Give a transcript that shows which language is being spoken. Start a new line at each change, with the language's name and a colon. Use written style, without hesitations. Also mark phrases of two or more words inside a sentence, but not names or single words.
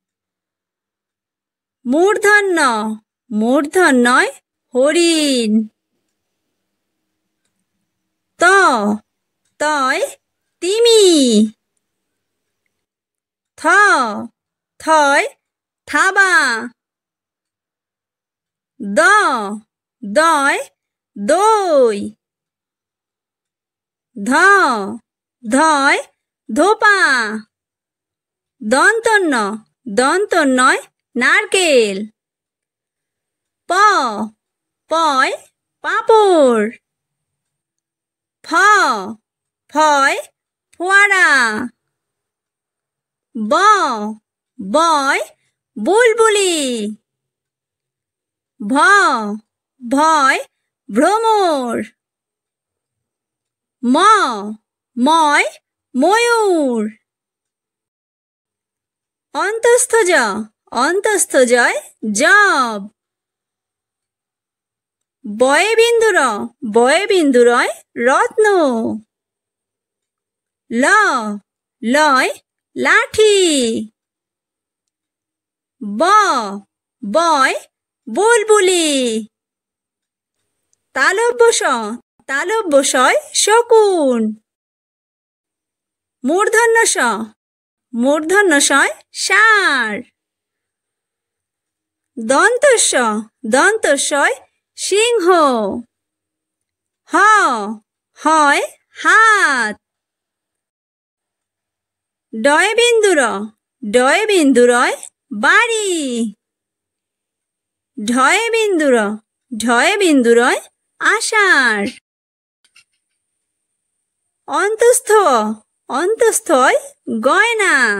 Bangla: মূর্ধন্য মূর্ধন্যয় হরিণ। ত তয় তিমি। থ থয় থাবা। দ দয় দই। ধ ধয় ধোপা। দন্তন্য দন্তন্যয় নারকেল। প পয় পাঁপড়। ফ ফয় ফোয়ারা। ব বয় বুলবুলি। ভ ভয় ভ্রমর। ম ময় ময়ূর। অন্তস্থ জ অন্তস্থ জয় জব। বয়ে বিন্দুরয় রত্ন। ল লয় লাঠি। ব বয় বুলবুলি। তালব্য শয় শকুন। মূর্ধন্য শয় ষাঁড়। দন্তস্বয় সিংহ। হ হয় হাত। ডয় বিন্দুরয় বাড়ি। ঢয় বিন্দুরয় আষাঢ়। অন্তস্থয় গয়না।